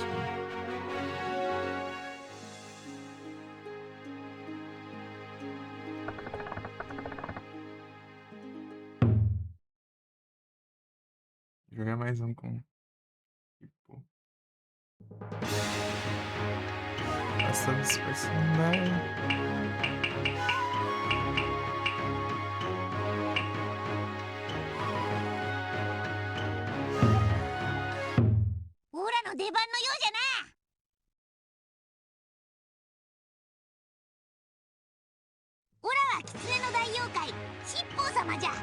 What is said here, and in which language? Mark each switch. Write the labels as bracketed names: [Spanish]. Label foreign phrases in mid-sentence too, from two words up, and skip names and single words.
[Portuguese] Né? Jogar mais um com. Tipo. Passa dos personagens. [Japanese] オラの出番のようじゃな。オラは狐の大妖怪七宝様じゃ。